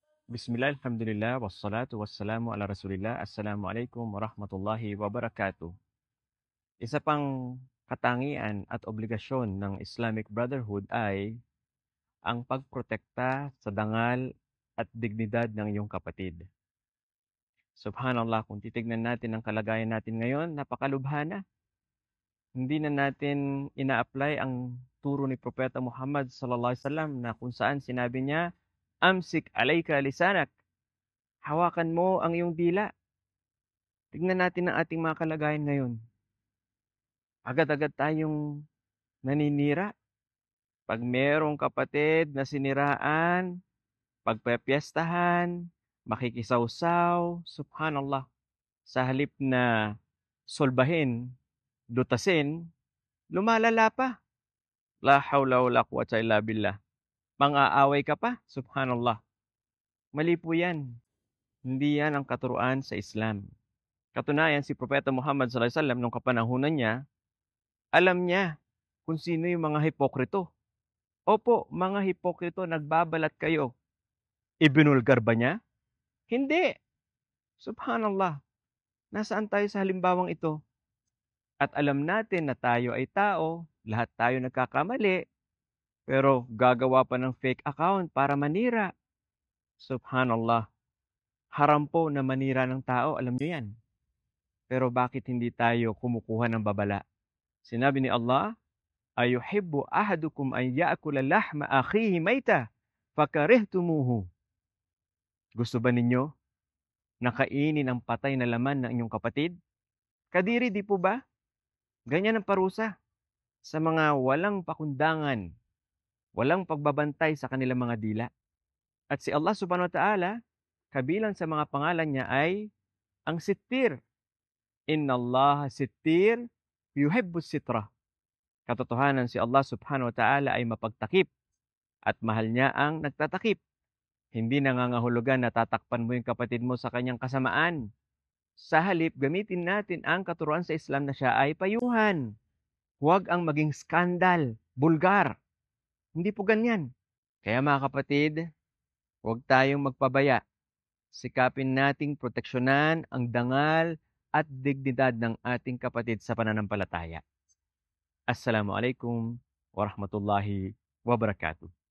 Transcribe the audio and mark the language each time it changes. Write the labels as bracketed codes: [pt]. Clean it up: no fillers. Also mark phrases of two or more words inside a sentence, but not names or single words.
[ar] بسم الله، الحمد لله، والصلاة والسلام على رسول الله. السلام عليكم ورحمة الله وبركاته. [tl] Isa pang katangian at obligasyon ng [en] Islamic Brotherhood [tl] ay ang pagprotekta sa dangal at dignidad ng iyong kapatid. Subhanallah, kung titignan natin ang kalagayan natin ngayon, napakalubha na. Hindi na natin ina-apply ang turo ni Propeta Muhammad [ar] صلى الله عليه وسلم [tl] na kung saan sinabi niya, [ar] "أمسك عليك لسانك." [tl] Hawakan mo ang iyong dila. Tignan natin ang ating mga kalagayan ngayon. Agad-agad tayong naninira. 'Pag merong kapatid na siniraan, pagpepiyestahan, makikisawsaw, subhanallah. Sa halip na solbahin, lutasin, lumalala pa. [ar] لا حول ولا قوة إلا بالله. [tl] Mang-aaway ka pa, subhanallah. Mali po 'yan. Hindi 'yan ang katuruan sa Islam. Katunayan, si Propeta Muhammad [ar] صلى الله عليه وسلم [tl] nung kapanahunan niya, alam niya kung sino yung mga hipokrito. Opo, mga hipokrito, nagbabalat kayo. Ibinulgar ba niya? Hindi. Subhanallah. Nasaan tayo sa halimbawang ito? At alam natin na tayo ay tao, lahat tayo nagkakamali, pero gagawa pa ng [en] fake account [tl] para manira. Subhanallah. Haram po na manira ng tao, alam niyo yan. Pero bakit hindi tayo kumukuha ng babala? Sinabi ni Allah, [ar] "أيحب أحدكم أن يأكل لحم أخيه ميتا فكرهتموه." [tl] Gusto ba ninyo na kainin ang patay na laman ng inyong kapatid? Kadiri, di po ba? Ganyan ang parusa sa mga walang pakundangan, walang pagbabantay sa kanilang mga dila. At si Allah [ar] سبحانه وتعالى, [tl] kabilang sa mga pangalan niya ay ang Sittir. [ar] إن الله ستير يحب الستر. [tl] Katotohanan, si Allah [ar] سبحانه وتعالى [tl] ay mapagtakip at mahal niya ang nagtatakip. Hindi nangangahulugan na tatakpan mo yung kapatid mo sa kanyang kasamaan. Sa halip, gamitin natin ang katuruan sa Islam na siya ay payuhan. Huwag ang maging skandal, bulgar. Hindi po ganyan. Kaya mga kapatid, huwag tayong magpabaya. Sikapin nating proteksyonan ang dangal at dignidad ng ating kapatid sa pananampalataya. [ar] السلام عليكم ورحمة الله وبركاته.